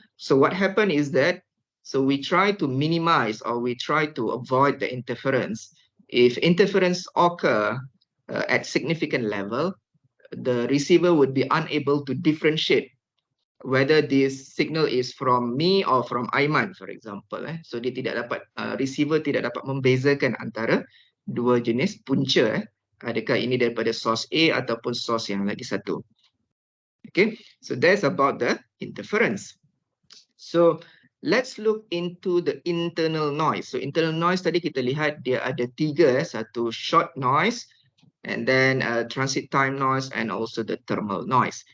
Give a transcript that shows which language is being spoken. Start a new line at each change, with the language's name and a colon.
English: So what happened is that, so we try to minimize or we try to avoid the interference. If interference occur at significant level, the receiver would be unable to differentiate whether this signal is from me or from Aiman, for example.
Malay: So dia tidak dapat, receiver tidak dapat membezakan antara dua jenis punca. Adakah ini daripada source A ataupun source yang lagi satu.
English: Okay, so that's about the interference. So let's look into the internal noise. So internal noise
Malay: tadi kita lihat dia ada tiga, satu
English: short noise, and then transit time noise, and also the thermal noise.